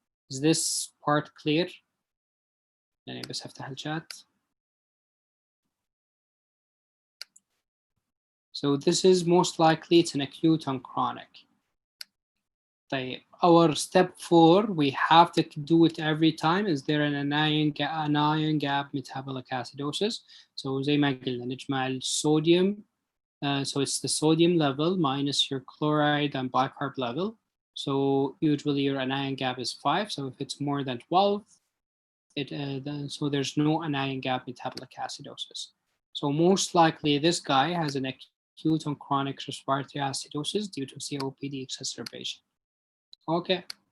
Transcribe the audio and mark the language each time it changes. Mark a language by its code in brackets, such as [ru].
[en] Is this part clear? [ar] يعني بس افتح الشات. [en] So this is most likely it's an acute and chronic. طيب, our step 4, we have to do it every time. Is there an anion gap metabolic acidosis? [ar] So زي ما قلنا نجمع الصوديوم. [en] So it's the sodium level minus your chloride and bicarb level. So usually your anion gap is 5. So if it's more than 12, so there's no anion gap metabolic acidosis. So most likely this guy has an acute and chronic respiratory acidosis due to COPD exacerbation. Okay.